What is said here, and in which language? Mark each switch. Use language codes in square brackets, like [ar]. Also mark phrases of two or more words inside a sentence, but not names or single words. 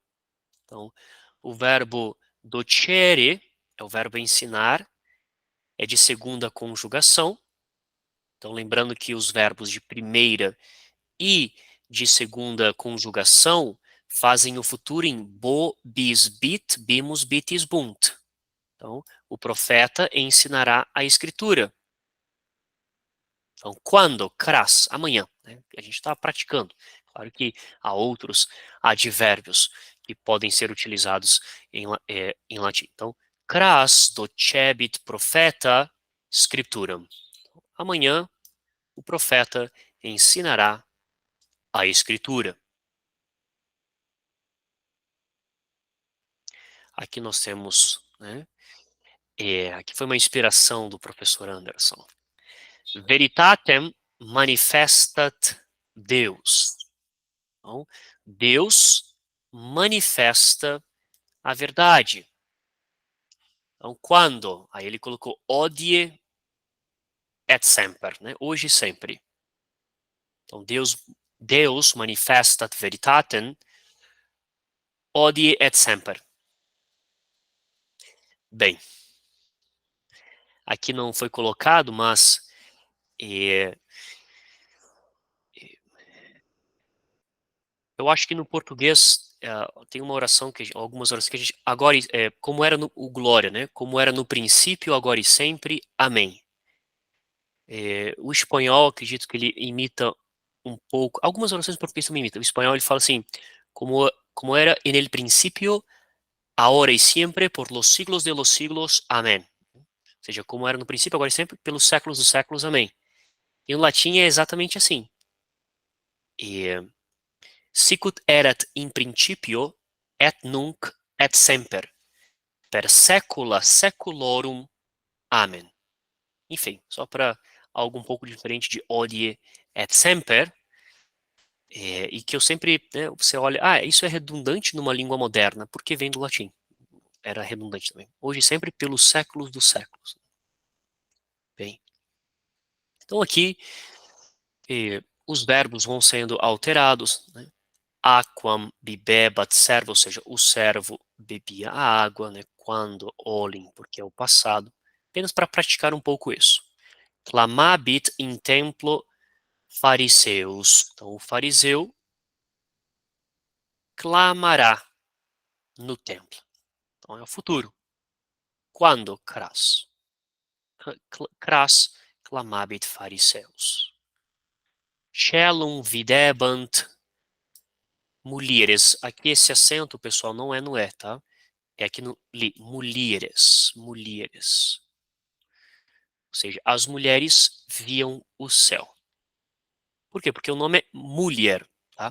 [pt] Então, o verbo docere é o verbo ensinar, é de segunda conjugação. Então, lembrando que os verbos de primeira e de segunda conjugação fazem o futuro em [la] bo, bis, bit, bimus, bitis, bunt. [pt] Então, o profeta ensinará a escritura. Então, quando? Cras, amanhã. Né? A gente está praticando. Claro que há outros advérbios que podem ser utilizados em latim. Então, [la] cras docebit profeta scripturam. [pt] Amanhã, o profeta ensinará a escritura. Aqui nós temos, né? Aqui foi uma inspiração do professor Anderson. [la] Veritatem manifestat Deus. [pt] Então, Deus manifesta a verdade. Então, quando? Aí ele colocou [la] odie et semper, [pt] né? Hoje e sempre. Então, [la] Deus manifestat veritatem odie et semper. [pt] Bem, aqui não foi colocado, mas é, eu acho que no português tem uma oração algumas orações que a gente agora como era o glória, né? Como era no princípio, agora e sempre. Amém. O espanhol, acredito que ele imita um pouco. Algumas orações em português também imitam. O espanhol ele fala assim, [es] como era en el principio, ahora y siempre, por los siglos de los siglos. [pt] Amém. Ou seja, como era no princípio, agora e sempre, pelos séculos dos séculos. Amém. E no latim é exatamente assim. [la] Sicut erat in principio, et nunc, et semper, per secula seculorum. [pt] Amém. Enfim, só para algo um pouco diferente de [la] odie et semper, [pt] e que eu sempre, né, você olha, isso é redundante numa língua moderna, porque vem do latim. Era redundante também. Hoje sempre pelos séculos dos séculos. Bem, então aqui os verbos vão sendo alterados, né? [la] Aquam bibebat servo, [pt] ou seja, o servo bebia a água, né? Quando olhem, porque é o passado. Apenas para praticar um pouco isso. [la] Clamabit in templo fariseus. [pt] Então, o fariseu clamará no templo. Então, é o futuro. Quando? Cras. [la] Cras clamabit fariseus. Celum videbant mulheres. [pt] Aqui esse acento, pessoal, não é no E, tá? É aqui no li. Mulheres. Mulheres. Ou seja, as mulheres viam o céu. Por quê? Porque o nome é mulher, tá?